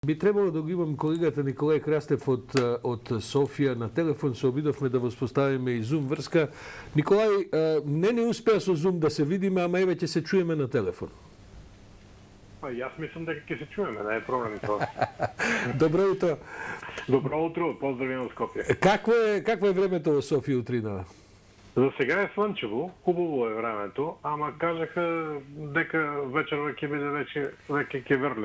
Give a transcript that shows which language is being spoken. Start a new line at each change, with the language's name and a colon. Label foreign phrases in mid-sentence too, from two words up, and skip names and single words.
Bulgarian: Би трябвало да го имам колегата Николай Крастев от София на телефон.
Macedonian: Се обидовме да възпоставиме и Zoom връзка. Николай, не успя со Zoom да се видиме, ама еве ќе се чуеме на телефон. Јас мислам дека ќе се чуеме, не е проблем тоа. Добро утро. Добро утро, поздрави од Скопје. Какво е времето во Софија утринава?
Bulgarian: За сега е слънчево, хубаво е времето, ама кажаха дека
Macedonian: вечерва ќе биде веќе ќе врле.